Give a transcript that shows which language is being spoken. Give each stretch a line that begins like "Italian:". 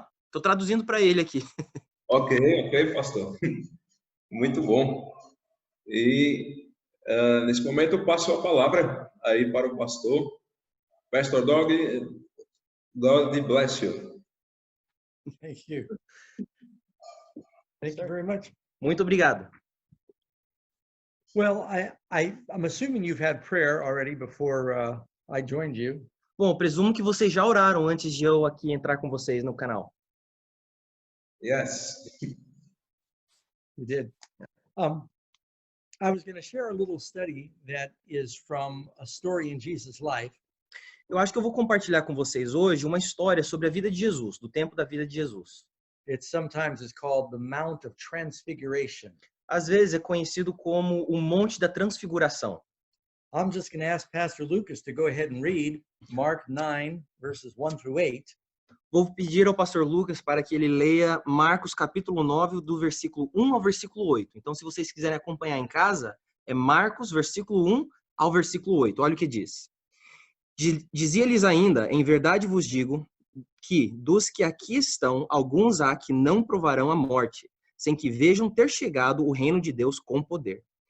Portuguese: Tô traduzindo para ele aqui. Ok, pastor. Muito bom. E nesse momento eu passo a palavra aí para o pastor.
English: Pastor Doug, God bless you. Thank you. Thank you very much.
Portuguese: Muito obrigado.
English: Well, I'm assuming you've had prayer already before I joined you.
Portuguese: Bom, presumo que vocês já oraram antes de eu aqui entrar com vocês no canal.
English: Yes. You did. I was going to share a little study that is from a story in Jesus' life.
Portuguese: Eu acho que eu vou compartilhar com vocês hoje uma história sobre a vida de Jesus, do tempo da vida de Jesus.
English: It sometimes is called the Mount of Transfiguration.
Portuguese: Às vezes é conhecido como o Monte da Transfiguração.
English: I'm just going to ask Pastor Lucas to go ahead and read Mark 9, verses 1 through 8.
Portuguese: Vou pedir ao pastor Lucas para que ele leia Marcos capítulo 9, do versículo 1 ao versículo 8. Então, se vocês quiserem acompanhar em casa, é Marcos, versículo 1 ao versículo 8. Olha o que diz. Dizia-lhes ainda, em verdade vos digo, que dos que aqui estão, alguns há que não provarão a morte, sem que vejam ter chegado o reino de Deus com poder.